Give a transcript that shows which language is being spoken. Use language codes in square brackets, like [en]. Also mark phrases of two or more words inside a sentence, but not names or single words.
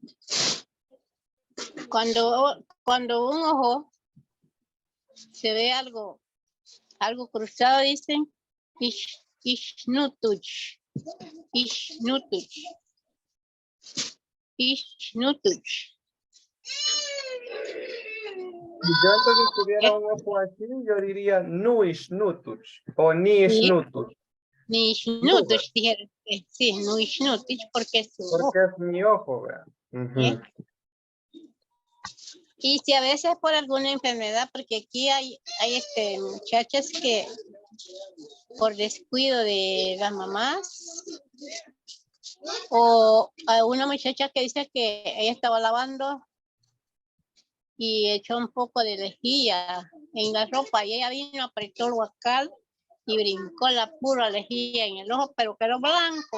[es] Cuando un ojo se ve algo cruzado, dicen ishnutuch. Si yo entonces tuviera un ojo así, yo diría nuish nutuch o nish Sí. nutuch, Ni ishnutuch dijeron. Sí, no ishnutuch porque es su ojo. porque es mi ojo, ¿verdad? ¿Eh? Ujú. Y si a veces por alguna enfermedad, porque aquí hay muchachas que por descuido de las mamás, o a una muchacha que dice que ella estaba lavando y echó un poco de lejía en la ropa y ella vino, apretó el huacal y brincó la pura lejía en el ojo, pero quedó blanco.